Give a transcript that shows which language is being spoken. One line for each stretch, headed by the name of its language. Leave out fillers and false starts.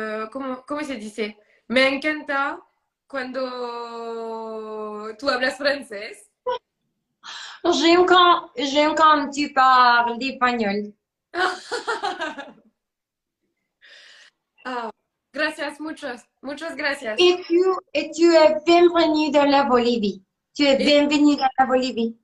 Spanish: ¿cómo se dice? Me encanta cuando tú hablas francés.
French: J'aime quand tu parles d'espagnol.
Spanish: Ah, gracias, muchas gracias.
French: Et tu es bienvenue dans la Bolivie. Tu es Et bienvenue dans la Bolivie.